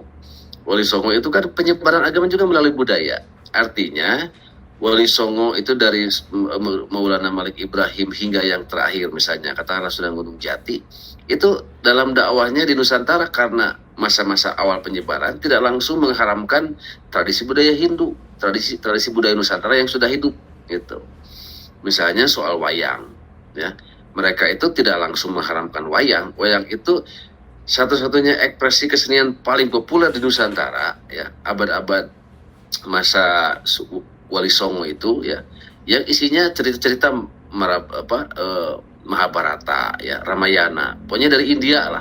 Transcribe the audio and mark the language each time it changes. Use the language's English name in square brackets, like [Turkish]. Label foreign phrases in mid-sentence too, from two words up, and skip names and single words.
[Indonesian] Wali Songo itu kan penyebaran agama juga melalui budaya. Artinya Wali Songo itu dari Maulana Malik Ibrahim hingga yang terakhir misalnya katakanlah Sunan Gunung Jati, itu dalam dakwahnya di Nusantara karena masa-masa awal penyebaran tidak langsung mengharamkan tradisi budaya Hindu, tradisi budaya Nusantara yang sudah hidup gitu. Misalnya soal wayang ya. Mereka itu tidak langsung mengharamkan wayang. Wayang itu satu-satunya ekspresi kesenian paling populer di Nusantara ya, abad-abad masa Wali Songo itu ya, yang isinya cerita-cerita Mahabharata ya, Ramayana, pokoknya dari India lah.